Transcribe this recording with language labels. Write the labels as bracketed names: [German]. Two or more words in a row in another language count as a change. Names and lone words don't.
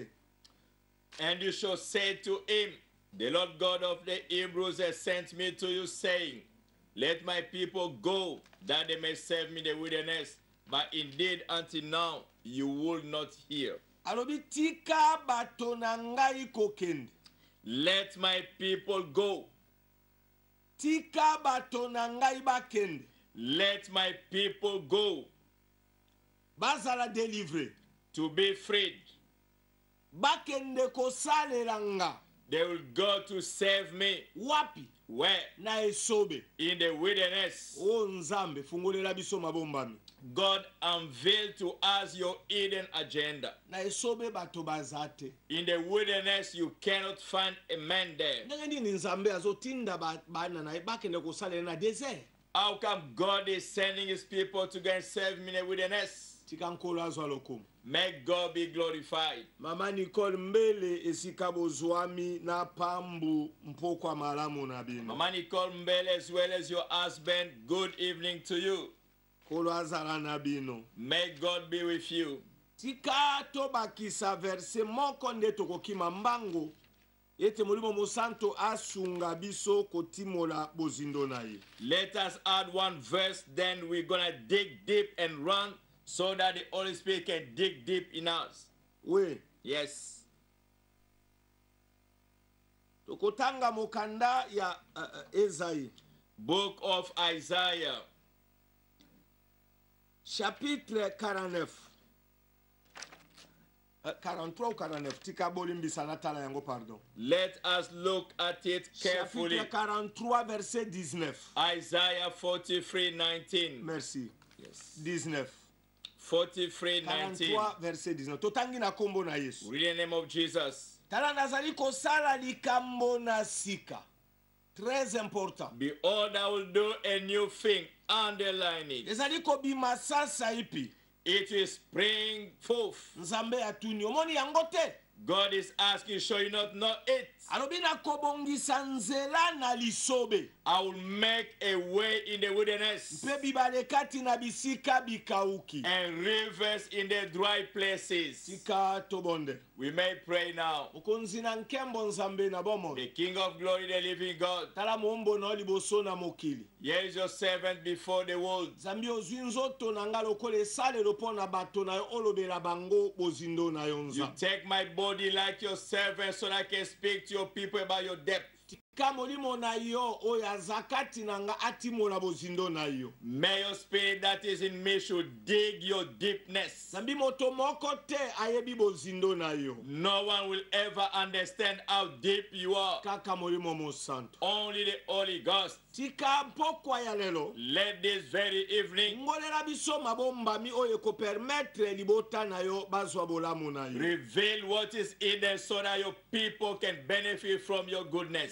[English] And you shall say to him, the Lord God of the Hebrews has sent me to you, saying, let my people go, that they may serve me in the wilderness. But indeed until now you will not hear. [Lingala] Alobi tika bato na ngai kokende. [English] Let my people go. [Lingala] Tika bato na ngai bakende. [English] Let my people go. [Lingala] Bazala délivré. [English] To be freed. [Lingala] Bakende kosalela nga. [English] They will go to serve me. [Lingala] Wapi? [English] Where? [Lingala] Na esobe. [English] In the wilderness. [Lingala] O Nzambe fungulela biso mabombami. [English] God unveiled to us your hidden agenda. [Lingala] Na esobe bato bazate. [English] In the wilderness you cannot find a man there. [Lingala] Ndenge ni Nzambe azotinda bana na bakende kosalela na desert. [English] How come God is sending his people to go and serve me in the wilderness? [Lingala] Tika nkolo azwa lokumu. [English] May God be glorified. [Lingala] Mama Nicole mbele esika bozwami na pambu mpokwa malamu na bino. [English] Mama Nicole Mbele, as well as your husband, good evening to you. [Lingala] Kolo azala na bino. [English] May God be with you. [Lingala] Tika tobakisa verse moko nde tokokima mbango ete molimo mosanto asunga biso kotimola bozindo na ye. [English] Let us add one verse, then we're gonna dig deep and run so that the Holy Spirit can dig deep in us. We. Yes. [Lingala] Tokotanga mokanda ya Esaïe. [English] Book of Isaiah. [French] Chapitre 49. 43 ou 49. [Lingala] Tika bolimbisa natala yango pardon. [English] Let us look at it carefully. [French] Chapitre 43 verset 19. [English] Isaiah 43:19. [French] Merci. [English] Yes. 19. 43:19. [French] 43 verset 19. [Lingala] Totangi na kombo na Yesu. [English] Read in the name of Jesus. [Lingala] Tala nazali kosala likambo na sika. [French] Très important. [English] Behold, I will do a new thing. Underline it. [Lingala] Ezali kobima sasa ipi. [English] It will spring forth. [Lingala] Nzambe atuni omoni yango te. [English] God is asking, shall you not know it? [Lingala] Alobi na kobongisa nzela na lisobe. [English] I will make a way in the wilderness [Lingala] Mpe bibale kati na bisika bikauki. [English] and rivers in the dry places. [Lingala] Tika tobonde. [English] We may pray now. [Lingala] Okonzi na nkembo Nzambe na bomo. [English] The King of glory, the living God, [Lingala] Tala mombo na liboso na mokili. [English] here is your servant before the world. [Lingala] Nzambe ozwi nzoto na nga lokola esalelo mpo na bato na yo olobela bango bozindo na yo [English] You [Lingala] Nzambe. [English] take my body like your servant so that I can speak to your people about your depth. [Lingala] tika molimo na yo oyo azakati na nga atimola bozindo na yo. [English] May your spirit that is in me should dig your deepness. [Lingala] Zambi moto moko te ayebi bozindo na yo. [English] No one will ever understand how deep you are. [Lingala] Kaka molimo mo santo. [English] Only the Holy Ghost. [Lingala] Tika pokwa ya lelo. [English] Let this very evening [Lingala] Ngolera biso mabomba mi oyo ko permettre libota na yo bazwa bolamu na yo. [English] reveal what is in there so that your people can benefit from your goodness.